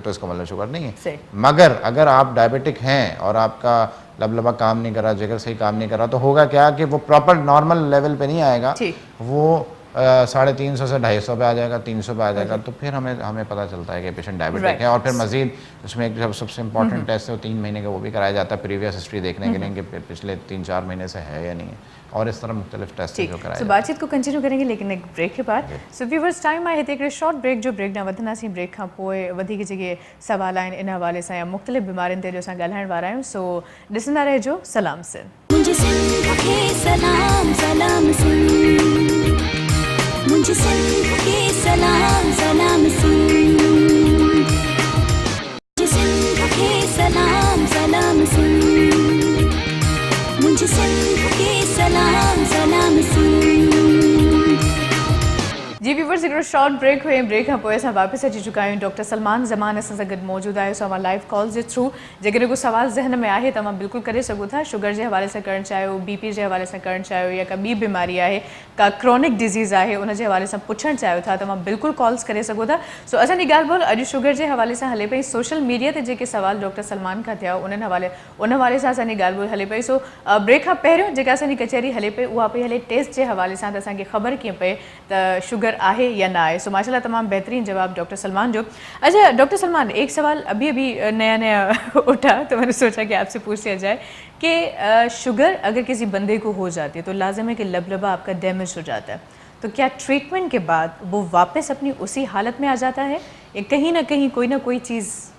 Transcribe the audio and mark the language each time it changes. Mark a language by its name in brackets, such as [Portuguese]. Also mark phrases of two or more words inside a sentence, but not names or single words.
[Urdu] تو اس کا مطلب شوگر نہیں ہے۔ مگر اگر آپ ڈائبیٹک ہیں اور آپ کا لبلبہ کام نہیں کر رہا، جگر صحیح کام نہیں کر رہا، تو ہوگا کیا کہ وہ [English] proper normal level [Urdu] پہ نہیں آئے گا، وہ 350 سے 250 پہ آ جائے گا، 300 پہ آ جائے گا. تو پھر ہمیں پتا چلتا ہے کہ پیشنٹ ڈائبیٹک ہے۔ اور پھر مزید اس میں ایک سب سے امپورٹنٹ ٹیسٹ ہے، وہ 3 مہینے کا وہ بھی کرایا جاتا ہے, [English] previous history [Urdu] دیکھنے کے لیے کہ پچھلے 3-4 مہینے سے ہے یا نہیں ہے، اور اس طرح مختلف ٹیسٹ جو کرائے. تو بات چیت کو کنٹینیو کریں گے لیکن ایک بریک کے بعد. [English] so viewers time [Sindhi] आहे हिते [English] short break [Sindhi] जो ब्रेक ना वधंदासीं, ब्रेक खां पोइ वधीक जेके सवाल आहिनि इन हवाले सां या मुख़्तलिफ़ बीमारियुनि ते जो असां ॻाल्हाइण वारा आहियूं। सो ॾिसंदा रहिजो सलाम सिंध। [Urdu] مجھے سندھ کے سلام سلام سندھ، مجھے سندھ کے سلام سلام سندھ، مجھے سندھ کے سلام سلام سندھ، مجھے سندھ کے سلام سلام سندھ. [Sindhi] जी व्यूअर्स हिकिड़ो [English] short break [Sindhi] हुए, ब्रेक खां पोइ असां वापसि अची चुका आहियूं। डॉक्टर सलमान ज़मान असां सां गॾु मौजूदु आहे। सो अवां [English] live call [Sindhi] जे थ्रू जेकॾहिं को सवाल ज़हन में आहे तव्हां बिल्कुलु करे सघो था। शुगर जे हवाले सां करणु चाहियो, BP जे हवाले सां करणु चाहियो, या का ॿी बीमारी आहे, का [English] chronic disease [Sindhi] आहे, उन जे हवाले सां पुछणु चाहियो था, तव्हां बिल्कुलु कॉल्स करे सघो था। सो असांजी ॻाल्हि ॿोल अॼु शुगर जे हवाले सां हले पई। [English] social media [Sindhi] ते जेके सवाल डॉक्टर सलमान खां थिया उन हवाले सां असांजी ॻाल्हि ॿोल हले पई। सो ब्रेक खां पहिरियों जेका असांजी कचहरी हले पई उहा पई हले टेस्ट जे हवाले सां, त असांखे ख़बर कीअं पए त शुगर आहे या न आहे। सो माशाल्लाह तमाम बेहतरीन जवाब डॉक्टर सलमान जो। [Urdu] اچھا ڈاکٹر سلمان، ایک سوال ابھی نیا نیا اٹھا تو میں نے سوچا کہ آپ سے پوچھ لیا جائے کہ شوگر اگر کسی بندے کو ہو جاتی ہے تو لازم ہے کہ لبلبہ آپ کا ڈیمیج ہو جاتا ہے، تو کیا ٹریٹمنٹ کے بعد وہ واپس اپنی اسی حالت میں آ جاتا ہے یا کہیں نہ کہیں کوئی نہ کوئی چیز?